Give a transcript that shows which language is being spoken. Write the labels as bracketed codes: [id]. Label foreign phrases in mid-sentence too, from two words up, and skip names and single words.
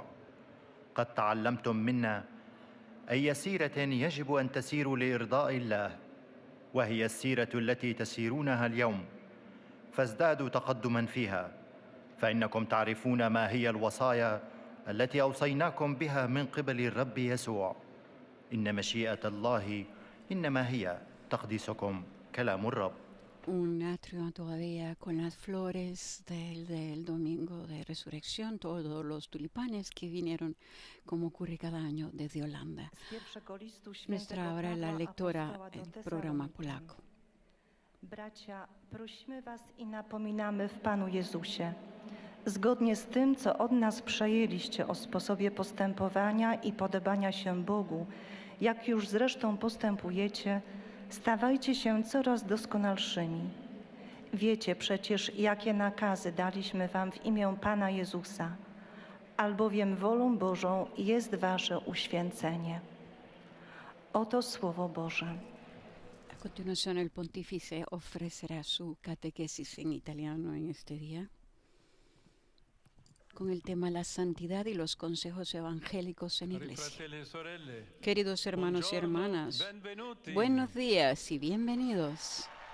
[ar] قد تعلمتم منا أي سيرة يجب أن تسيروا لإرضاء الله، وهي السيرة التي تسيرونها اليوم، فازدادوا تقدما فيها، فإنكم تعرفون ما هي الوصايا التي أوصيناكم بها من قبل الرب يسوع. إن مشيئة الله إنما هي تقديسكم كلام الرب. [es] Un atrio todavía con las flores del domingo de resurrección, todos los tulipanes que vinieron, como ocurre cada año, desde Holanda. Nuestra hora es la lectura del programa polaco. [pl] Bracia, prosimy was i napominamy w Panu Jezusie, zgodnie z tym, co od nas przejęliście o sposobie postępowania i podobania się Bogu, jak już zresztą postępujecie, stawajcie się coraz doskonalszymi. Wiecie przecież, jakie nakazy daliśmy wam w imię Pana Jezusa, albowiem wolą Bożą jest wasze uświęcenie. Oto Słowo Boże. [es] A continuación, el pontífice ofrecerá su catequesis en italiano en este día, con el tema La santidad y los consejos evangélicos en iglesia. Queridos hermanos y hermanas, buenos días y bienvenidos.